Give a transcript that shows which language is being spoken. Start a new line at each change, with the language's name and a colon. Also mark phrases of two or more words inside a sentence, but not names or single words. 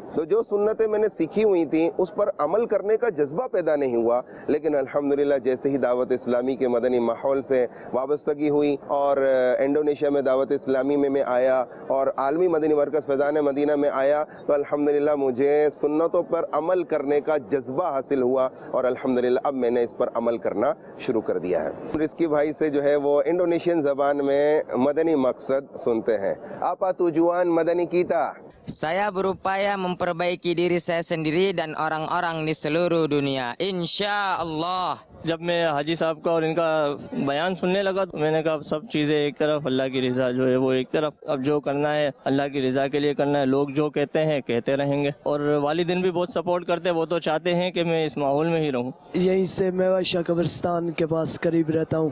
Urdu: تو جو سنتیں میں نے سیکھی ہوئی تھی اس پر عمل کرنے کا جذبہ پیدا نہیں ہوا، لیکن الحمدللہ جیسے ہی دعوت اسلامی کے مدنی ماحول سے وابستگی ہوئی اور انڈونیشیا میں دعوت اسلامی میں میں آیا اور عالمی مدنی مرکز فیضان مدینہ میں آیا، تو الحمدللہ مجھے سنتوں پر عمل کرنے کا جذبہ حاصل ہوا اور الحمدللہ اب میں نے اس پر عمل کرنا شروع کر دیا ہے. رزقی بھائی سے جو ہے وہ انڈونیشین زبان میں مدنی مقصد سنتے ہیں.
Indonesian: Apa tujuan madani kita, Saya berupaya memperbaiki diri saya sendiri dan orang-orang di seluruh dunia.
Arabic: Insya Allah.
Urdu: جب میں حاجی صاحب کا اور ان کا بیان سننے لگا تو میں نے کہا سب چیزیں ایک طرف، اللہ کی رضا جو ہے وہ ایک طرف، اب جو کرنا ہے اللہ کی رضا کے لیے کرنا ہے. لوگ جو کہتے ہیں کہتے رہیں گے، اور والدین بھی بہت سپورٹ کرتے ہیں، وہ تو چاہتے ہیں کہ میں اس ماحول میں ہی رہوں. یہیں سے میوہ شاہ قبرستان کے پاس قریب رہتا ہوں.